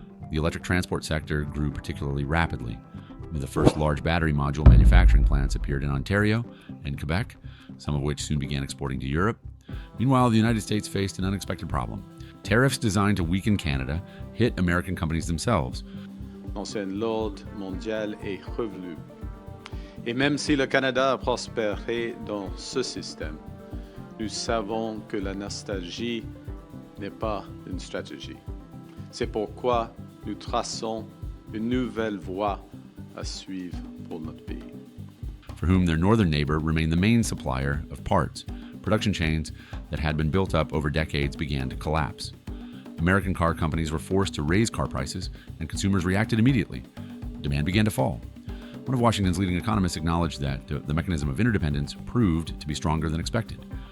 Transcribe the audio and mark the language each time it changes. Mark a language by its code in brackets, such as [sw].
[en] The electric transport sector grew particularly rapidly. The first large battery module manufacturing plants appeared in Ontario and Quebec, some of which soon began exporting to Europe. Meanwhile, the United States faced an unexpected problem. Tariffs designed to weaken Canada hit American companies themselves. [fr] L'ordre mondial est revenu. Et même si le Canada a prospéré dans ce système, nous savons que la nostalgie n'est pas une stratégie. C'est pourquoi nous traçons une nouvelle voie à suivre pour notre pays. [en] For whom their northern neighbor remained the main supplier of parts. Production chains that had been built up over decades began to collapse. American car companies were forced to raise car prices, and consumers reacted immediately. Demand began to fall. One of Washington's leading economists acknowledged that the mechanism of interdependence proved to be stronger than expected.